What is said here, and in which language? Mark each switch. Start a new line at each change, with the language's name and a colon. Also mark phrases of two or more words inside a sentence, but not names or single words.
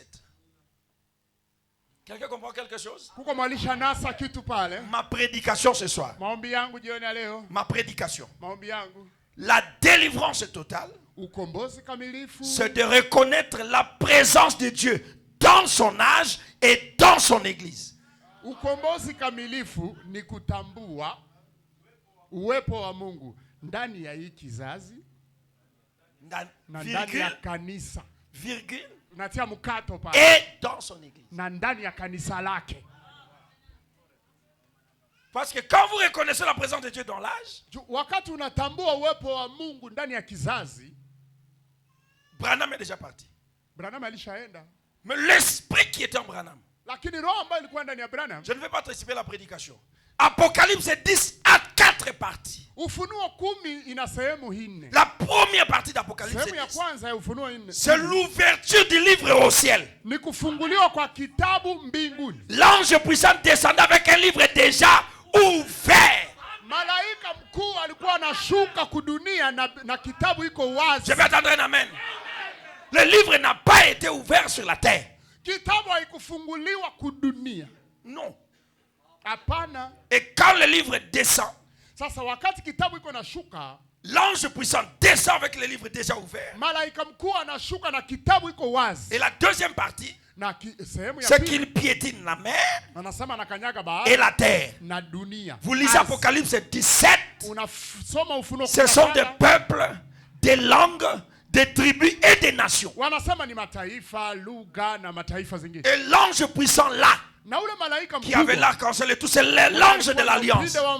French: Quelqu'un comprend quelque chose? Ma prédication ce soir. Ma prédication. La délivrance totale, c'est de reconnaître la présence de Dieu dans son âge et dans son église.
Swahili: Ukombozi kamilifu ni kutambua uwepo wa Mungu ndani ya hii kizazi na ndani ya kanisa.
French: Virgule.
Swahili: Natia mkato pale.
French: Et dans son église.
Swahili: Na ndani ya kanisa lake.
French: Parce que quand vous reconnaissez la présence de Dieu dans l'âge,
Swahili: wakati unatambua uwepo wa Mungu ndani ya kizazi,
French: Branham est déjà parti.
Swahili: Branham alishaenda.
French: Mais l'esprit qui était en Branham,
Swahili: lakini roho ambayo ilikuwa ndani ya Branham,
French: je ne vais pas anticiper la prédication. Apocalypse 10 à 4 parties.
Swahili: Ufunuo 10 ina sehemu 4.
French: La première partie d'Apocalypse 10,
Swahili: sehemu ya kwanza ya Ufunuo 4,
French: c'est l'ouverture du livre au ciel.
Swahili: Ni kufunguliwa kwa kitabu mbinguni.
French: L'ange puissant descendait avec un livre déjà ouvert.
Swahili: Malaika mkuu alikuwa anashuka kudunia na kitabu iko wazi.
French: Je vais attendre un amen. Le livre n'a pas été ouvert sur la terre.
Swahili: Kitabu haikufunguliwa kudunia.
French: Non.
Swahili: Hapana.
French: Et quand le livre descend,
Swahili: sasa wakati kitabu iko nashuka,
French: l'ange puissant descend avec le livre déjà ouvert.
Swahili: Malaika mkuu anashuka na kitabu iko wazi.
French: Et la deuxième partie, c'est qu'il piétine la mer et la terre. Vous lisez Apocalypse 17. Ce sont des peuples, des langues, des tribus et des nations. Et l'ange puissant là, qui avait l'arc-en-ciel et tout, c'est l'ange de l'alliance.